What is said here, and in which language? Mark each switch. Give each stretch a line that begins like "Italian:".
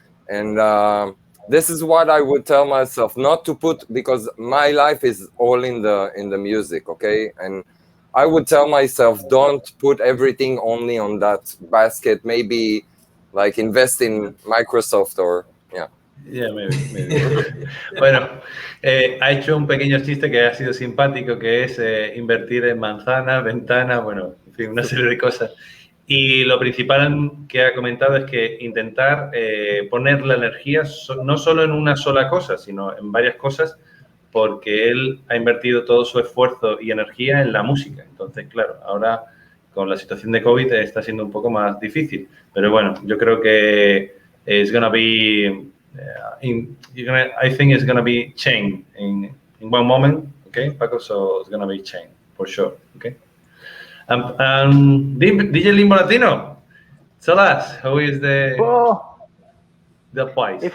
English: And this is what I would tell myself, not to put, because my life is all in the music, okay? And I would tell myself, don't put everything only on that basket. Maybe like invest in Microsoft or Yeah, maybe.
Spanish: Bueno, ha hecho un pequeño chiste que ha sido simpático, que es invertir en manzanas, ventanas, bueno, en fin, una serie de cosas. Y lo principal que ha comentado es que intentar poner la energía no solo en una sola cosa, sino en varias cosas, porque él ha invertido todo su esfuerzo y energía en la música. Entonces, claro, ahora con la situación de COVID está siendo un poco más difícil. Pero bueno, yo creo que
English: it's gonna be, I think it's gonna be change in one moment, okay, Paco? So it's gonna be change for sure, okay? DJ Limbo Latino, tell us, how is the advice?